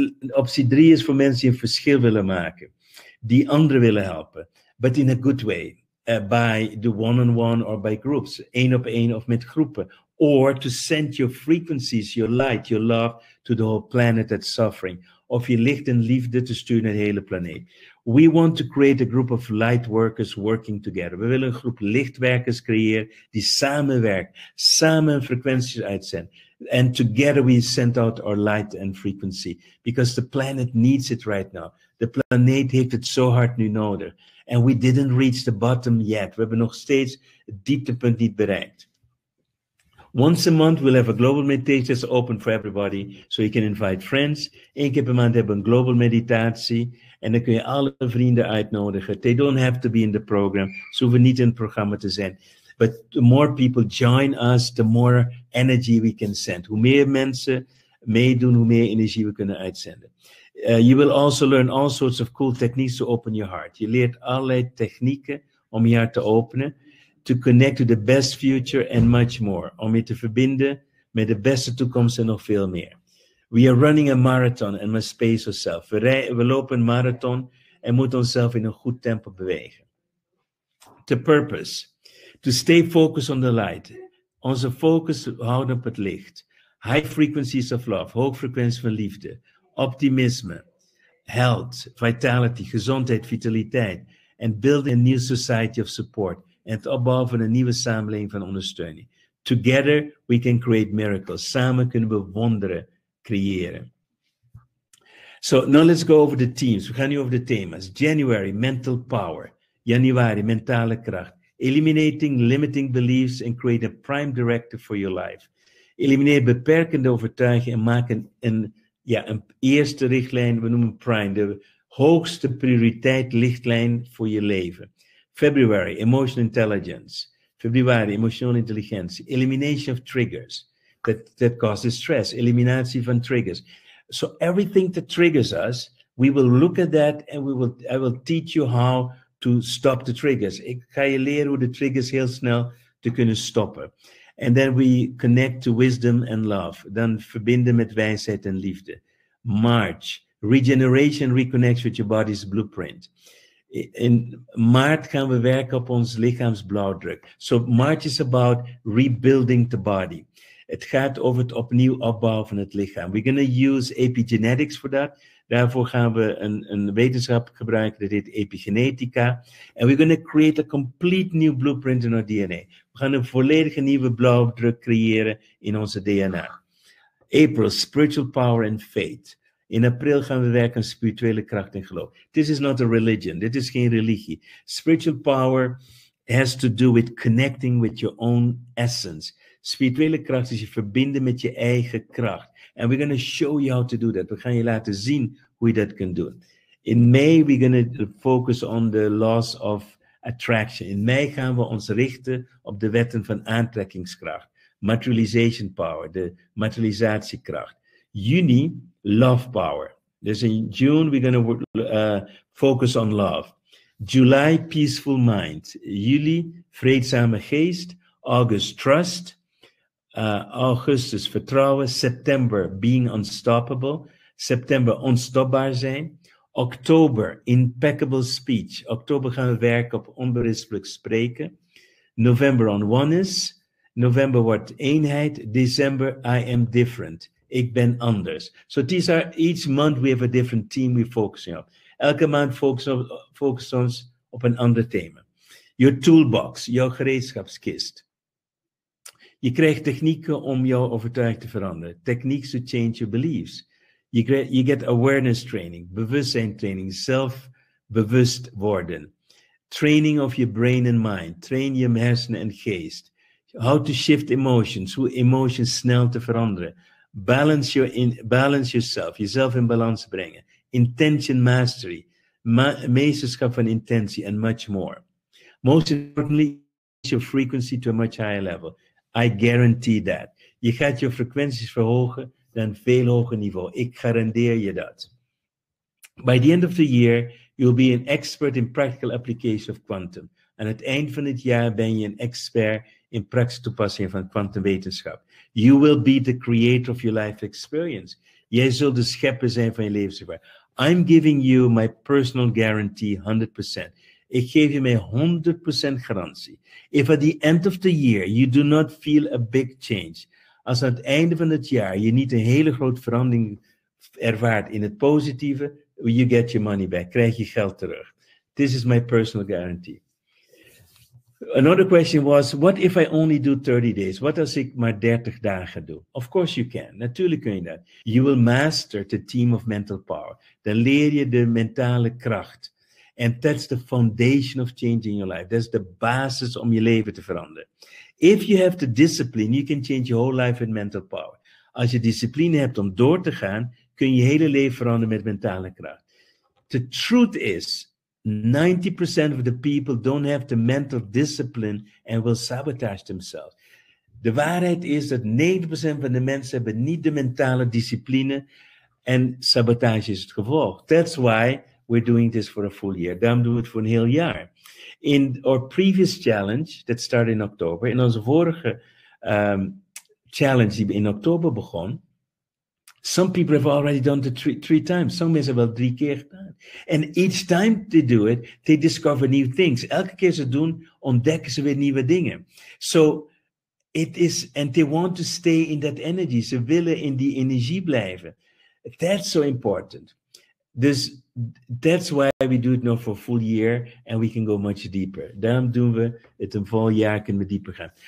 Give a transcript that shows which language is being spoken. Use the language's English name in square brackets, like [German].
[Dutch] Optie 3 is voor mensen die een verschil willen maken, die anderen willen helpen, [English] but in a good way. By the one-on-one or by groups, [Dutch] 1 op 1 of met groepen. [English] Or to send your frequencies, your light, your love to the whole planet that's suffering. [Dutch] Of je licht en liefde te sturen naar de hele planeet. [English] We want to create a group of light workers working together. [Dutch] We willen een groep lichtwerkers creëren die samenwerken, samen frequenties uitzenden. [English] And together we send out our light and frequency. Because the planet needs it right now. [Dutch] De planeet heeft het zo hard nu nodig. [English] And we didn't reach the bottom yet. [Dutch] We hebben nog steeds het dieptepunt niet bereikt. [English] Once a month, we'll have a global meditation that's open for everybody, so you can invite friends. [Dutch] 1 keer per maand hebben we een global meditatie. En dan kun je alle vrienden uitnodigen. [English] They don't have to be in the program. [Dutch] Ze hoeven niet in het programma te zijn. [English] But the more people join us, the more energy we can send. [Dutch] Hoe meer mensen meedoen, hoe meer energie we kunnen uitzenden. [English] You will also learn all sorts of cool techniques to open your heart. [Dutch] Je leert allerlei technieken om je hart te openen. [English] To connect to the best future and much more. [Dutch] Om je te verbinden met de beste toekomst en nog veel meer. [English] We are running a marathon and must pace ourselves. [Dutch] We lopen een marathon en moeten onszelf in een goed tempo bewegen. [English] The purpose. To stay focused on the light. [Dutch] Onze focus houden op het licht. [English] High frequencies of love. [Dutch] Hoge frequenties van liefde. Optimisme. [English] Health. Vitality. [Dutch] Gezondheid. Vitaliteit. [English] And building a new society of support. [Dutch] En het opbouwen van een nieuwe samenleving van ondersteuning. [English] Together we can create miracles. [Dutch] Samen kunnen we wonderen creëren. [English] So now let's go over the themes. [Dutch] We gaan nu over de thema's. [English] January, mental power. [Dutch] Januari, mentale kracht. [English] Eliminating limiting beliefs and create a prime directive for your life. [Dutch] Elimineer beperkende overtuigingen en maak een eerste richtlijn, we noemen prime, de hoogste prioriteit lichtlijn voor je leven. [English] February, emotional intelligence. [Dutch] Februari, emotionele intelligentie. [English] Elimination of triggers that causes stress. [Dutch] Eliminatie van triggers. [English] So everything that triggers us, we will look at that and I will teach you how to stop the triggers. [Dutch] Ik ga je leren hoe de triggers heel snel te kunnen stoppen. [English] And then we connect to wisdom and love. [Dutch] Dan verbinden met wijsheid en liefde. [English] March, regeneration reconnects with your body's blueprint. [Dutch] In maart gaan we werken op ons lichaamsblauwdruk. [English] So March is about rebuilding the body. [Dutch] Het gaat over het opnieuw opbouwen van het lichaam. [English] We're going to use epigenetics for that. [Dutch] Daarvoor gaan we een wetenschap gebruiken, dat heet epigenetica. [English] And we're going to create a complete new blueprint in our DNA. [Dutch] We gaan een volledige nieuwe blauwdruk creëren in onze DNA. [English] April, spiritual power and faith. [Dutch] In april gaan we werken aan spirituele kracht en geloof. [English] This is not a religion. [Dutch] Dit is geen religie. [English] Spiritual power has to do with connecting with your own essence. [Dutch] Spirituele kracht is je verbinden met je eigen kracht. [English] And we're going to show you how to do that. [Dutch] We gaan je laten zien hoe je dat kunt doen. [English] In May, we're going to focus on the laws of attraction. [Dutch] In mei gaan we ons richten op de wetten van aantrekkingskracht. [English] Materialization power, [Dutch] de materialisatiekracht. Juni, [English] love power. Dus in June, we're going to focus on love. July, peaceful mind. [Dutch] Juli, vreedzame geest. [English] August, trust. [Dutch] Augustus, vertrouwen. [English] September, being unstoppable. [Dutch] September, onstopbaar zijn. Oktober, [English] impeccable speech. [Dutch] Oktober gaan we werken op onberispelijk spreken. November, [English] on oneness. [Dutch] November wordt eenheid. [English] December, I am different. [Dutch] Ik ben anders. [English] So these are, each month we have a different theme we focusing on. [Dutch] Elke maand focus ons op een ander thema. [English] Your toolbox, [Dutch] jouw gereedschapskist. Je krijgt technieken om jouw overtuiging te veranderen. [English] Techniques to change your beliefs. You get awareness training, [Dutch] bewustzijn training, zelfbewust worden. [English] Training of your brain and mind. [Dutch] Train je hersenen en geest. [English] How to shift emotions, [Dutch] hoe emotions snel te veranderen. [English] Balance yourself, [Dutch] jezelf in balans brengen. [English] Intention mastery, [Dutch] meesterschap van intentie, [English] and much more. Most importantly, your frequency to a much higher level. I guarantee that. [Dutch] Je gaat je frequenties verhogen naar een veel hoger niveau. Ik garandeer je dat. [English] By the end of the year, you'll be an expert in practical application of quantum. [Dutch] Aan het eind van het jaar ben je een expert in praktische toepassing van kwantumwetenschap. [English] You will be the creator of your life experience. [Dutch] Jij zult de schepper zijn van je levenservaring. [English] I'm giving you my personal guarantee 100%. [Dutch] Ik geef je mij 100% garantie. [English] If at the end of the year you do not feel a big change, [Dutch] als aan het einde van het jaar je niet een hele grote verandering ervaart in het positieve, [English] you get your money back, [Dutch] krijg je geld terug. [English] This is my personal guarantee. Another question was, what if I only do 30 days? [Dutch] Wat als ik maar 30 dagen doe? [English] Of course you can. [Dutch] Natuurlijk kun je dat. [English] You will master the theme of mental power. [Dutch] Dan leer je de mentale kracht. [English] And that's the foundation of changing your life. That's [Dutch] de basis om je leven te veranderen. [English] If you have the discipline, you can change your whole life with mental power. [Dutch] Als je discipline hebt om door te gaan, kun je je hele leven veranderen met mentale kracht. [English] The truth is, 90% of the people don't have the mental discipline and will sabotage themselves. [Dutch] De waarheid is dat 90% van de mensen hebben niet de mentale discipline en sabotage is het gevolg. [English] That's why we're doing this for a full year. [Dutch] Daarom doen we het voor een heel jaar. [English] In our previous challenge, that started in October, [Dutch] in onze vorige challenge die in oktober begon, [English] some people have already done it three times. [Dutch] Some mensen hebben wel 3 keer gedaan. [English] And each time they do it, they discover new things. [Dutch] Elke keer ze doen, ontdekken ze weer nieuwe dingen. [English] So it is, and they want to stay in that energy. [Dutch] Ze willen in die energie blijven. [English] That's so important. Dus that's why we do it now for a full year and we can go much deeper. [Dutch] Daarom doen we het een vol jaar, kunnen we dieper gaan.